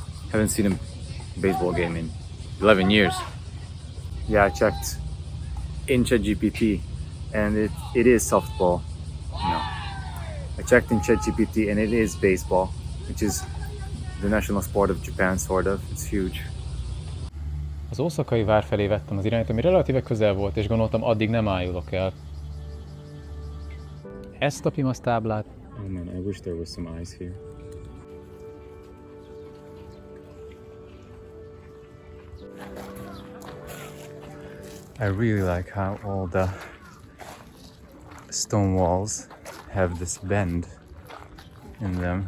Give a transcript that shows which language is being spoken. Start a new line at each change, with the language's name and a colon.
English: Haven't seen a baseball game in 11 years. Yeah, I checked in ChatGPT and it is softball. No. I checked in ChatGPT and it is baseball, which is the national sport of Japan, sort of. It's huge.
Hungarian: Az oszakai vár felé vettem az irányt, ami relatíve közel volt, és gondoltam, addig nem ájulok el. Ezt a pimasz táblát.
English: Oh man, I wish there was some ice here. I really like how all the stone walls have this bend in them.